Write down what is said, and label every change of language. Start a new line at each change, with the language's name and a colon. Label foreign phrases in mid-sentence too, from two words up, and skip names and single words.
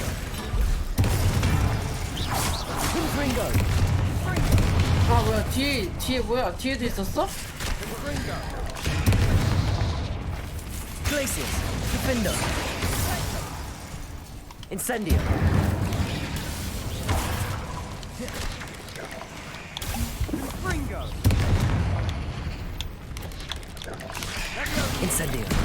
Latin: Confringo.
Korean: 아, 뭐야, 뒤에 뭐야? 뒤에도 있었어?
Latin: Glacius. Defender. Incendio. Incendio.